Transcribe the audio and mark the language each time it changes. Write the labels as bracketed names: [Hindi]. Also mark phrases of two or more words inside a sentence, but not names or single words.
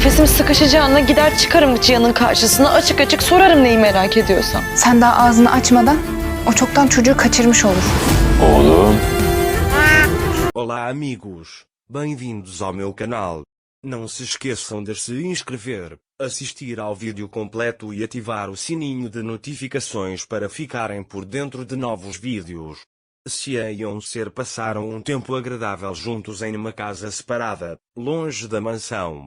[Turkish] nefesim sıkışacağına gider çıkarım Cihan'ın karşısına, açık açık sorarım neyi merak ediyorsam. Sen daha ağzını açmadan o çoktan çocuğu kaçırmış olur. Oğlum. [Portuguese] Olá amigos, bem-vindos ao meu canal. Não se esqueçam de se inscrever, assistir ao vídeo completo e ativar o sininho de notificações para ficarem por dentro de novos vídeos. Cian e Onser passaram um tempo agradável juntos em uma casa separada, longe da mansão.